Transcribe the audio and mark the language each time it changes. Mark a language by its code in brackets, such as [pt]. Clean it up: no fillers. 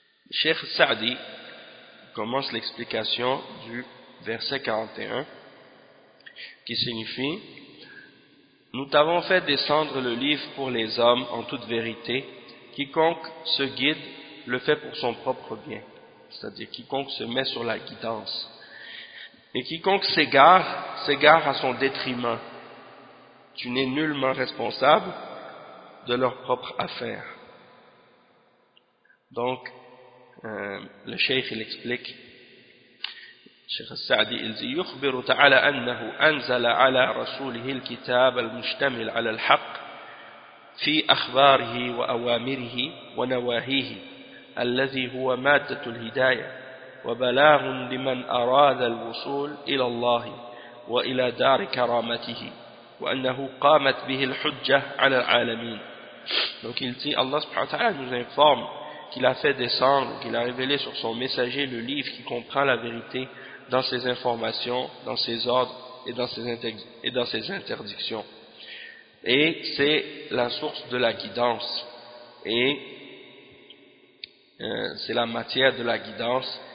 [fr] Cheikh Saadi commence l'explication du verset 41 qui signifie: nous t'avons fait descendre le livre pour les hommes en toute vérité, quiconque se guide le fait pour son propre bien, c'est-à-dire quiconque se met sur la guidance, et quiconque s'égare, s'égare à son détriment. Tu n'es nullement responsable de leur propre affaire. Donc, le cheikh, il explique, Cheikh Saadi, il dit: [ar] يخبر تعالى أنه أنزل على رسوله الكتاب المشتمل على الحق في أخباره وأوامره ونواهيه الذي هو مادة الهداية وبلاغ لمن أراد الوصول إلى الله وإلى دار كرامته وأنه قامت به الحجة على العالمين. [fr] Donc il dit, Allah subhanahu wa ta'ala nous informe qu'il a fait descendre, qu'il a révélé sur son messager le livre qui comprend la vérité dans ses informations, dans ses ordres et dans ses interdictions. Et c'est la source de la guidance. Et c'est la matière de la guidance.